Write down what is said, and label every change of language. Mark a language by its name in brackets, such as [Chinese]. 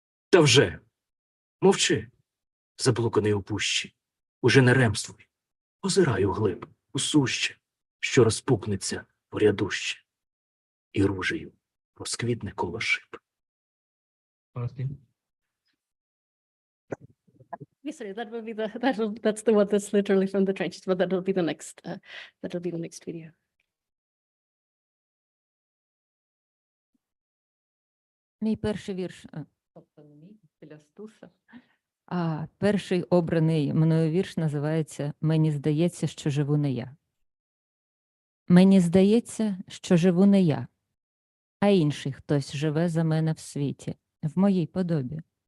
[Ukrainian] Та вже, мовчи, заблуканий у пущі, уже не ремствуй, озирай углиб, у суще, що розпукнеться порядуще, і ружею розквітне коло шиб. [English] Sorry, that will be that's the one that's literally from the trenches, but that will be the next video. [Ukrainian] Мій перший вірш, тобто не мій, для Стуса. А перший обраний мною вірш називається «Мені здається, що живу не я». Мені здається, що живу не я, а інший хтось живе за мене в світі, в моїй подобі.